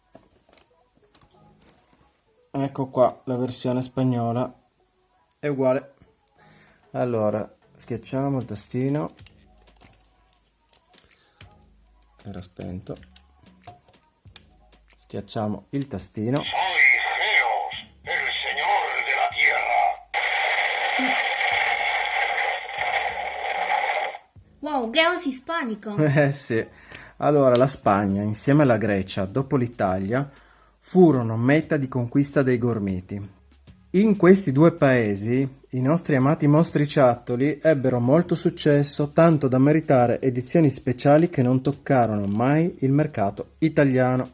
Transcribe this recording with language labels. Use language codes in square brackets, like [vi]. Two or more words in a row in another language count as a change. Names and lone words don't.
[it] Ecco qua, la versione spagnola è uguale. Allora, schiacciamo il tastino. Era spento. Schiacciamo il tastino. [es] Soy Geos, el señor de la tierra. [it] Wow, Geos ispanico! Sì. Allora, la Spagna, insieme alla Grecia, dopo l'Italia, furono meta di conquista dei Gormiti. In questi 2 paesi, i nostri amati mostriciattoli ebbero molto successo, tanto da meritare edizioni speciali che non toccarono mai il mercato italiano.